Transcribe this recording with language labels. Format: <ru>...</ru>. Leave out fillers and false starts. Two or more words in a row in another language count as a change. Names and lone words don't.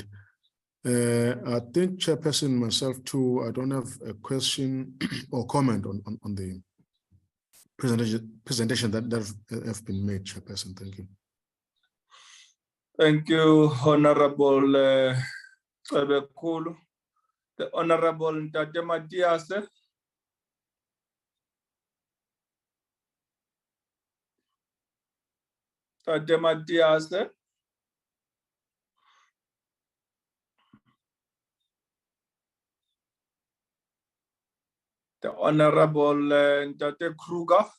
<en>I think, Chairperson, myself too, I don't have a question or comment on the presentation that have been made, Chairperson. Thank you. Thank you, Honorable Tabekulu. The Honorable Ntate Matiase. Ntate Matiase. The Honorable Ntate Kruger.</en>